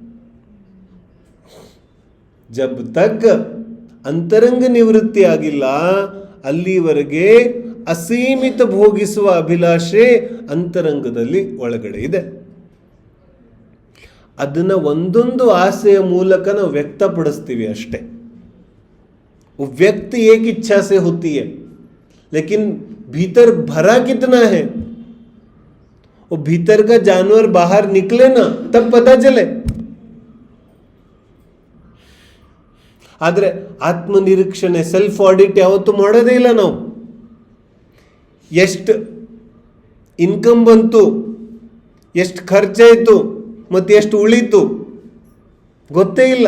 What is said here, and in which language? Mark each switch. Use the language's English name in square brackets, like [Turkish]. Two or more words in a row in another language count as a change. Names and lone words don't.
[Hindi] जब तक [Kannada] ಅಂತರಂಗ ನಿವೃತ್ತಿ ಆಗಿಲ್ಲ ಅಲ್ಲಿವರೆಗೆ ಅಸೀಮಿತ ಭೋಗಿಸುವ ಅಭಿಲಾಷೆ ಅಂತರಂಗದಲ್ಲಿ ಒಳಗಡೆ ಇದೆ. ಅದನ್ನ ಒಂದೊಂದು ಆಸೆಯ ಮೂಲಕ ನಾವು ವ್ಯಕ್ತಪಡಿಸ್ತೀವಿ ಅಷ್ಟೇ. [Hindi] व्यक्त एक इच्छा से होती है, लेकिन भीतर भरा कितना है, वो भीतर का जानवर बाहर निकले ना तब पता चले. [Kannada] ಆದ್ರೆ ಆತ್ಮನಿರೀಕ್ಷಣೆ [English] self audit [Kannada] ಯಾವತ್ತೂ ಮಾಡೋದೇ ಇಲ್ಲ ನಾವು. ಎಷ್ಟು ಇನ್ಕಮ್ ಬಂತು, ಎಷ್ಟು ಖರ್ಚಾಯಿತು, ಮತ್ತು ಎಷ್ಟು ಉಳಿತು ಗೊತ್ತೇ ಇಲ್ಲ.